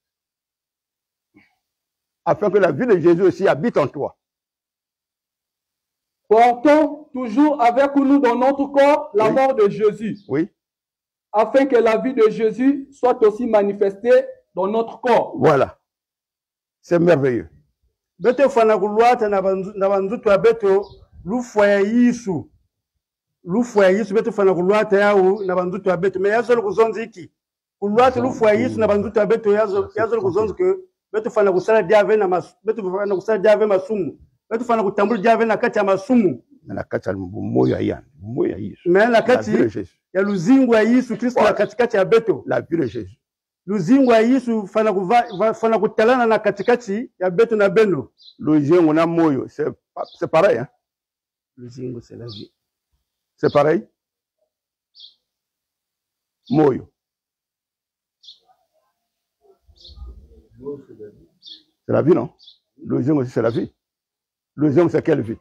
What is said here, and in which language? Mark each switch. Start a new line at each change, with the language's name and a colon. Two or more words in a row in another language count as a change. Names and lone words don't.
French: Afin que la vie de Jésus aussi habite en toi. Portons toujours avec nous dans notre corps la mort de Jésus. Oui. Afin que la vie de Jésus soit aussi manifestée dans notre corps. Voilà. C'est merveilleux.
Kituba (Democratic Republic of Congo): Beto fana kuluata na banzutu wa beto lufu ya Yesu. Lufu ya Yesu beto fana kuluata yao na banzutu wa beto. Me yazo kuzonzi iki. Kuluata lufu ya Yesu na banzutu wa beto yazo kuzonzi ke beto fana kusala diave na mas beto fana kusala diave masumu. Beto fana kutambula diave na kati ya masumu. Na kati ya moyo ya Yesu. Me na kati ya luzingu ya Yesu Kristo na katikati ya beto.
French: La vie de Jésus.
Kituba (Democratic Republic of Congo): Luzingu ya Yesu fana kutalana na katikati ya beto na beno. Luzingu na moyo,
French: c'est pareil, hein? Luzingu c'est la vie. C'est pareil? Moyo. C'est la vie, non? Luzingu aussi c'est la vie. Luzingu c'est quelle vie?